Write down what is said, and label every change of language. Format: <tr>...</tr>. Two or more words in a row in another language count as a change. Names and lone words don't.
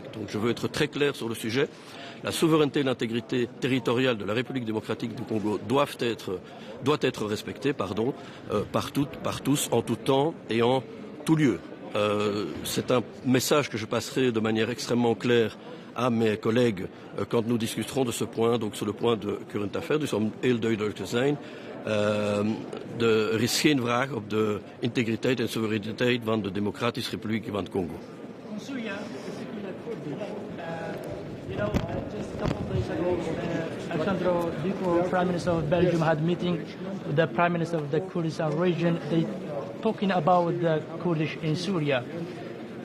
<fr>Donc je veux être très clair sur le sujet. La souveraineté et l'intégrité territoriale de la République démocratique du Congo doit être respectée par tous, en tout temps et en tout lieu. C'est un message que je passerai de manière extrêmement claire à mes collègues quand nous discuterons de ce point, donc sur le point de</fr> <en>current affairs.</en> <nl>Dus om heel duidelijk te zijn, er is geen vraag op de integriteit en soevereiniteit van de Democratische Republiek van het Congo.</nl> <en>Just a couple of days ago, Alejandro Duco, Prime Minister of Belgium, had a meeting with the Prime Minister of the Kurdistan region. They talking about the Kurdish in Syria.</en>